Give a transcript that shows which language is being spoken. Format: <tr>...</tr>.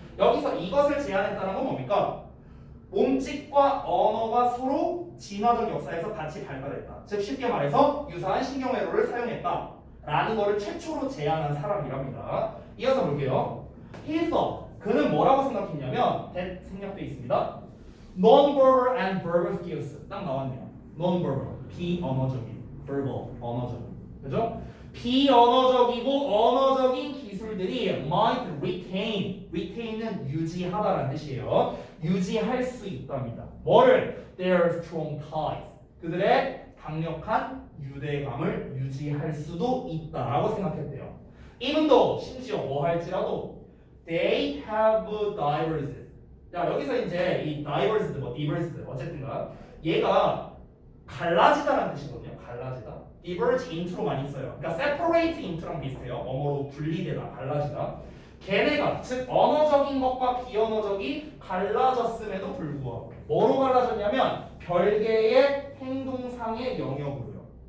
<ko>여기서 이것을 제안했다는 건 뭡니까? 몸짓과 언어가 서로 진화적 역사에서 같이 발달했다. 즉 쉽게 말해서 유사한 신경회로를 사용했다 라는 것을 최초로 제안한 사람이랍니다. 이어서 볼게요.</ko> <en>He thought,</en> <ko>그는 뭐라고 생각했냐면 that 생략되어 있습니다.</ko> <en>Non-verbal and verbal skills,</en> <ko>딱 나왔네요. Non-verbal, 비언어적인, verbal, 언어적인, 그죠? 비언어적이고 언어적인 기술들이</ko> <en>might retain,</en> <ko>retain은 유지하다라는 뜻이에요. 유지할 수 있답니다. 뭐를?</ko> <en>Their strong ties,</en> <ko>그들의 강력한 유대감을 유지할 수도 있다라고 생각했대요.</ko> <en>Even though,</en> <ko>심지어 뭐 할지라도</ko> <en>they have diverged.</en> <ko>자, 여기서 이제 이 diverged, 뭐 diverged 어쨌든가 얘가 갈라지다라는 뜻이거든요. 갈라지다. diverge into로 많이 써요. 그러니까 separate into랑 비슷해요. 어머로 분리되다, 갈라지다. 걔네가 즉 언어적인 것과 비언어적이 갈라졌음에도 불구하고 뭐로 갈라졌냐면 별개의 행동상의 영역으로요.</ko>